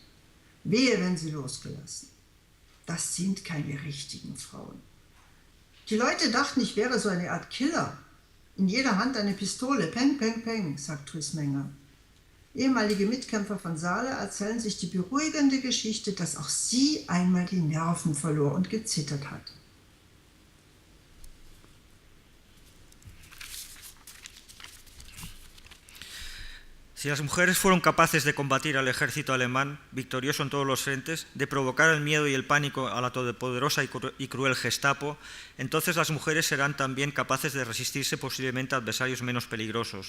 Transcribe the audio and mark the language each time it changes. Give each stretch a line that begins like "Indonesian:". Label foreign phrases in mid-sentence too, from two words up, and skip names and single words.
German: Wehe, wenn sie losgelassen. Das sind keine richtigen Frauen. Die Leute dachten, ich wäre so eine Art Killer. In jeder Hand eine Pistole, peng, peng, peng, sagt Trüßmenger. Ehemalige Mitkämpfer von Saale erzählen sich die beruhigende Geschichte, dass auch sie einmal die Nerven verlor und gezittert hat.
Spanish: Si las mujeres fueron capaces de combatir al ejército alemán, victorioso en todos los frentes, de provocar el miedo y el pánico a la todopoderosa y cruel Gestapo, entonces las mujeres serán también capaces de resistirse posiblemente a adversarios menos peligrosos.